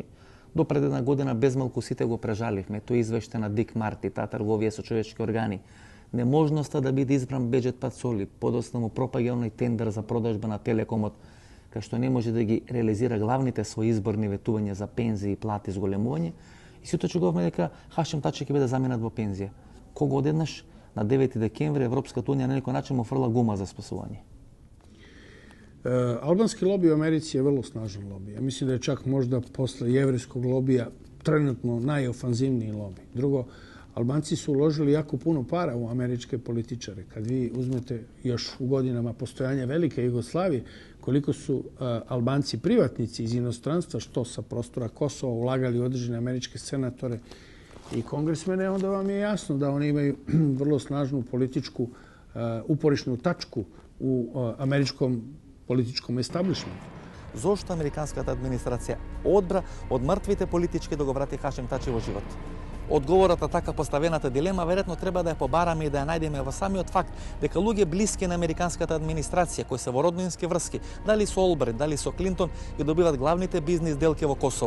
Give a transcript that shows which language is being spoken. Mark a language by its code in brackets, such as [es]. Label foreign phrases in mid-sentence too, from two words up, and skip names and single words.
[mk] До пред една година безмалку сите го прежаливме, тој извеште на Дик Марти, таа трговија со човечки органи, неможноста да биде избран Беџет Пацоли, подоцна му пропагањај тендер за продажба на Телекомот, кај што не може да ги реализира главните своји изборни ветувања за пензии и плати зголемување, и сите очекувавме дека Хашим Тачи ќе биде заменат во пензија. Кога одеднаш на 9 декември Европската унија на некој начин му фрла гума за спасување. [sr] Albanski lobij u Americi je vrlo snažan lobij. Ja mislim da je čak možda posle jevrejskog lobija trenutno najofanzivniji lobij. Drugo, Albanci su uložili jako puno para u američke političare. Kad vi uzmete još u godinama postojanja Velike Jugoslavije, koliko su Albanci privatnici iz inostranstva, što sa prostora Kosova, ulagali u određene američke senatore i kongresmene, onda vam je jasno da oni imaju vrlo snažnu političku uporišnu tačku u američkom političkom establishmentu. [mk] Зошто американската администрација одбра од мртвите политички да го врати Хашим Тачи во живот? Одговорот на така поставената дилема веројатно треба да ја побараме и да ја најдеме во самиот факт дека луѓе блиски на американската администрација кои се во роднински врски, дали со Олбрит, дали со Клинтон, ги добиват главните бизнис делки во Косово.